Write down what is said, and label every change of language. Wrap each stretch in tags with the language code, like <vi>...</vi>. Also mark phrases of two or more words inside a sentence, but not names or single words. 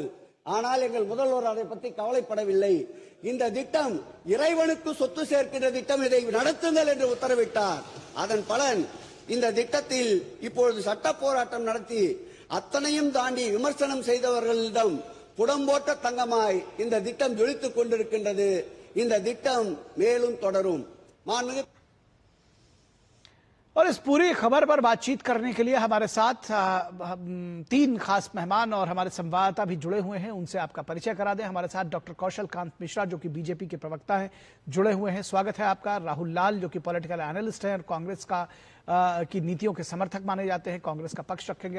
<ta>ஆனால் எங்கள் முதல்வர் அதை பற்றி கவலைப்படவில்லை. இந்த திட்டம் இறைவனுக்கு சொத்து சேர்க்கின்ற திட்டம், இதை நடத்துங்கள் என்று உத்தரவிட்டார். அதன் பலன் இந்த திட்டத்தில் இப்பொழுது சட்ட போராட்டம் நடத்தி அத்தனையும் தாண்டி விமர்சனம் செய்தவர்களிடம் புடம்போட்ட தங்கமாய் இந்த திட்டம் ஜொலித்துக் கொண்டிருக்கின்றது. இந்த திட்டம் மேலும் தொடரும். மாண்புமிகு</ta> <hi>और इस पूरी खबर पर बातचीत करने के लिए हमारे साथ तीन खास मेहमान और हमारे संवाददाता भी जुड़े हुए हैं। उनसे आपका परिचय करा दें। हमारे साथ डॉक्टर कौशल कांत मिश्रा जो कि बीजेपी के प्रवक्ता हैं, जुड़े हुए हैं। स्वागत है आपका। राहुल लाल जो कि</hi> <en>political analyst</en> <hi>हैं और कांग्रेस की नीतियों के समर्थक माने जाते हैं, कांग्रेस का पक्ष रखेंगे।</hi>